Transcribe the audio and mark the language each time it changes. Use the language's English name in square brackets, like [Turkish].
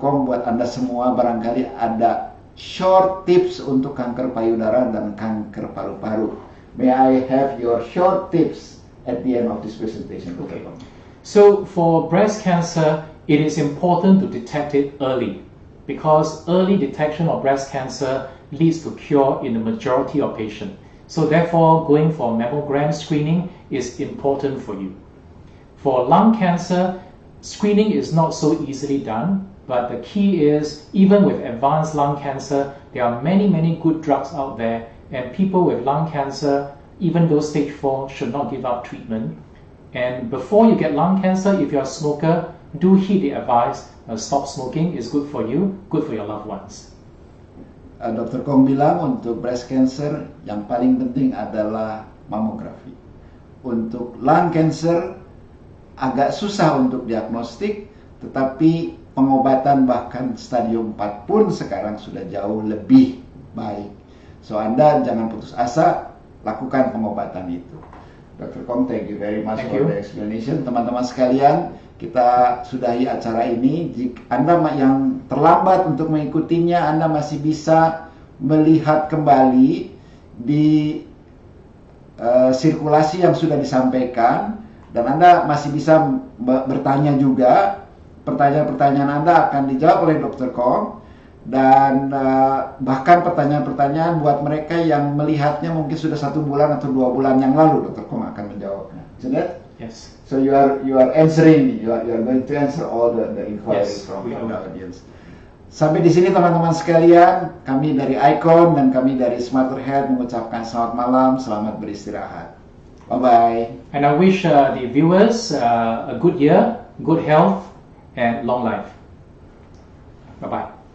[Indonesian] Kong buat Anda semua barangkali ada [English] short tips [Indonesian] untuk kanker payudara dan kanker paru-paru. [English] May I have your short tips at the end of this presentation, Dr. Kong? So for breast cancer, it is important to detect it early because early detection of breast cancer leads to cure in the majority of patients. So therefore, going for mammogram screening is important for you. For lung cancer, screening is not so easily done, but the key is even with advanced lung cancer, there are many good drugs out there, and people with lung cancer, even though stage 4, should not give up treatment. And before you get lung cancer, if you're a smoker, do heed the advice, stop smoking is good for you, good for your loved ones. [Indonesian] Dr. Kong bilang untuk breast cancer yang paling penting adalah mamografi. Untuk lung cancer agak susah untuk diagnostik, tetapi pengobatan bahkan stadium 4 pun sekarang sudah jauh lebih baik. So Anda jangan putus asa, lakukan pengobatan itu. Dr. [English] Kong, thank you very much for the explanation. [Indonesian] Teman-teman sekalian, kita sudahi acara ini. Jika Anda yang terlambat untuk mengikutinya, Anda masih bisa melihat kembali di sirkulasi yang sudah disampaikan, dan Anda masih bisa bertanya juga. Pertanyaan-pertanyaan Anda akan dijawab oleh Dr. Kong, dan bahkan pertanyaan-pertanyaan buat mereka yang melihatnya mungkin sudah 1 bulan atau 2 bulan yang lalu, Dr. Kong akan menjawabnya. [English] Isn't it? Yes. So you are answering, you are going to answer all the inquiries from the audience. [Indonesian] Sampai di sini teman-teman sekalian, kami dari Icon dan kami dari Smarter Health mengucapkan selamat malam, selamat beristirahat. Bye-bye. [English] And I wish the viewers a good year, good health, and long life. Bye-bye.